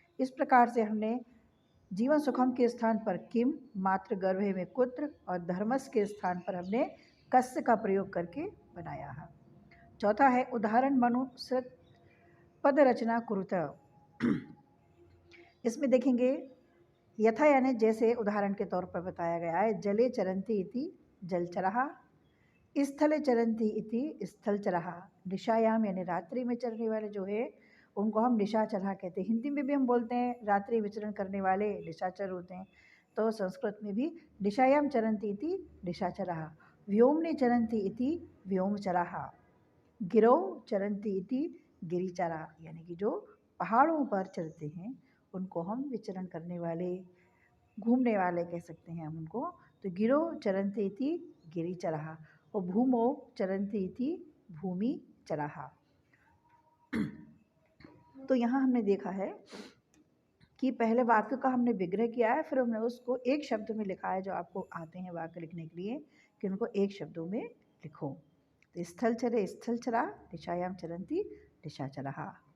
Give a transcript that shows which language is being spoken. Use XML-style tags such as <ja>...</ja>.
<hi>इस प्रकार से हमने जीवन सुखम के स्थान पर किम, मातृ गर्भे में कुत्र और धर्मस्य के स्थान पर हमने कस्य का प्रयोग करके बनाया है। चौथा है</hi> <sa>उदाहरण मनुसृत पद रचना कुरुत।</sa> <hi>इसमें देखेंगे यथा यानी जैसे उदाहरण के तौर पर बताया गया है।</hi> <sa>जले चरन्ति इति जलचरः, स्थले चरन्ति इति स्थलचरः।</sa> <hi>निशायाम यानी रात्रि में चरने वाले जो है उनको हम निशाचरः कहते हैं। हिंदी में भी हम बोलते हैं रात्रि विचरण करने वाले निशाचर होते हैं। तो संस्कृत में भी</hi> <sa>निशायाम चरन्ति इति निशाचरः, व्योमने चरन्ति इति व्योमचरः, गिरौ चरन्ति इति गिरिचरा।</sa> <hi>यानी कि जो पहाड़ों पर चलते हैं उनको हम विचरण करने वाले, घूमने वाले कह सकते हैं हम उनको।</hi> <sa>तो गिरो चरन्ति इति गिरिचरः और भूमौ चरन्ति इति भूमिचरः।</sa> <hi>तो यहाँ हमने देखा है कि पहले वाक्य का हमने विग्रह किया है, फिर हमने उसको एक शब्द में लिखा है। जो आपको आते हैं वाक्य लिखने के लिए कि उनको एक शब्दों में लिखो।</hi> <sa>तो स्थलचरे स्थलचरा, दिशायाम चरन्ति दिशाचरः।</sa>